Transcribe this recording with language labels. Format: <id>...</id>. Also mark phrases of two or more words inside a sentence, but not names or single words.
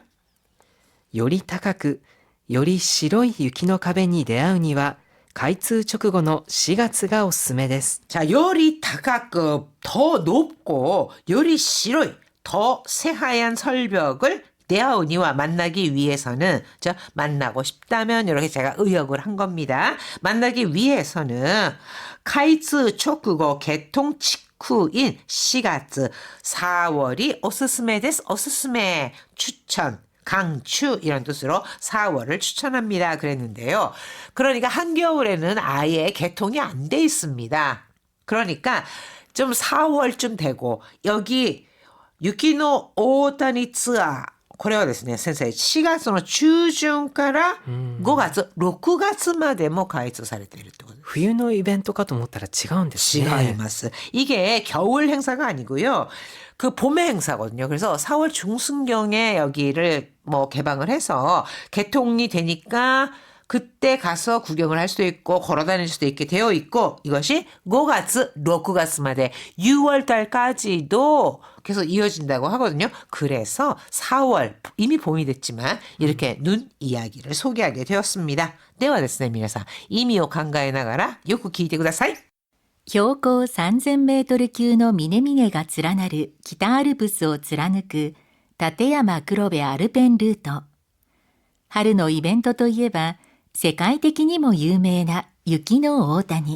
<ja>より高く、より白い雪の壁に出会うには、開通直後の4月がおすすめです。</ja> <ko>자,</ko> <ja>より高く,</ja> <ko>더 높고</ko> <ja>より白い,</ja> <ko>더 새하얀 설벽을 대하오니와 만나기 위해서는, 만나고 싶다면 이렇게 제가 의역을 한 겁니다. 만나기 위해서는</ko> <ja>開通直後</ja> <ko>개통 직후인 4월, 4월이</ko> <ja>おすすめです,</ja> <ko>오스스메 추천, 강추 이런 뜻으로 4월을 추천합니다. 그랬는데요. 그러니까 한겨울에는 아예 개통이 안 돼 있습니다. 그러니까 좀 4월쯤 되고 여기 유키노 오타니</ko> <ja>ツアー これはですね、先生、4月の中旬から5月、6月までも開通されているってことです。冬のイベントかと思ったら違うんですね。違います.</ja> <ko>이게 겨울 행사가 아니고요. 그 봄의 행사거든요. 그래서 4월 중순경에 여기를 뭐 개방을 해서 개통이 되니까 그때 가서 구경을 할 수도 있고 걸어 다닐 수도 있게 되어 있고, 이것이 5월, 6월마데 6월 달까지도 계속 이어진다고 하거든요. 그래서 4월, 이미 봄이 됐지만 이렇게 눈 이야기를 소개하게 되었습니다.</ko> <ja>ではですね、皆さん、意味を考えながらよく聞いてください。標高3000メートル級の峰々が連なる北アルプスを貫く立山黒部アルペンルート。春のイベントといえば、世界的にも有名な雪の大谷。</ja>